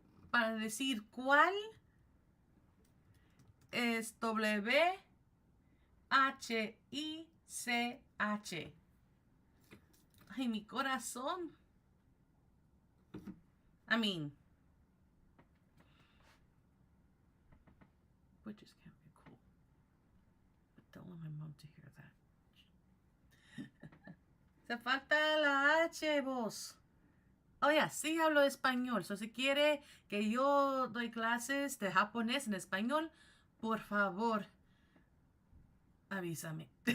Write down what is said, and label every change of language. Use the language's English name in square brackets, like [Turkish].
[Spanish] Para decir cuál es W-H-I-C-H. Ay, mi corazón. [English] I mean, witches can't be cool. But don't want my mom to hear that. [Spanish] Se falta la H, vos. [English] Oh, yeah, [Spanish] sí hablo español. So, si quiere que yo doy clases de japonés en español, por favor, avísame.